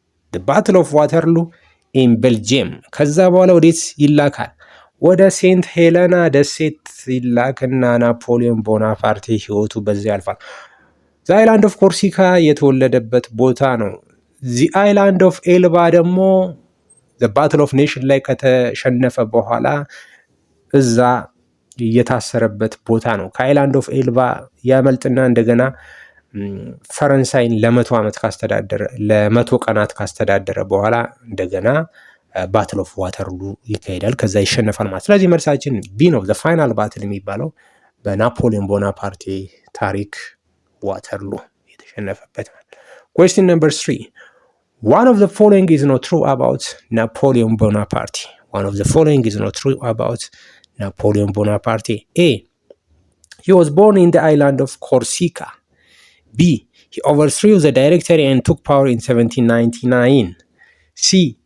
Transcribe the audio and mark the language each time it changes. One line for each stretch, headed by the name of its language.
English: The Battle of Waterloo in Belgium.
Amharic: ከዛ በኋላ ወዴት ይላካል? ወደ ሴንት ሄለና ደሴት ይላክና ናፖሊዮን ቦናፓርቴ ህይወቱ በዚያ ያልፋል። ዘ አይላንድ ኦፍ ኮርሲካ የተወለደበት ቦታ ነው። ዚ አይላንድ ኦፍ ኤልባ ደግሞ ዘ ባትል ኦፍ ኔሽን ላይ ከተሸነፈ በኋላ እዛ የታሰረበት ቦታ ነው። ከአይላንድ ኦፍ ኤልባ ያመልጥና እንደገና ፈረንሳይን ለ100 ቀናት ካስተዳደረ በኋላ እንደገና ባትል ኦፍ ዋተርሉ ይካሄዳል። ከዛ ይሸነፋል ማለት። ስለዚህ መልሳችን ቢ ነው። ዘ ፋይናል ባትል የሚባለው በናፖሊዮን ቦናፓርቴ ታሪክ ዋተርሉ የተሸነፈበት ማለት። Question number 3.
English: One of the following is not true about Napoleon Bonaparte. A. He was born in the island of Corsica. B. He overthrew the Directory and took power in 1799. C.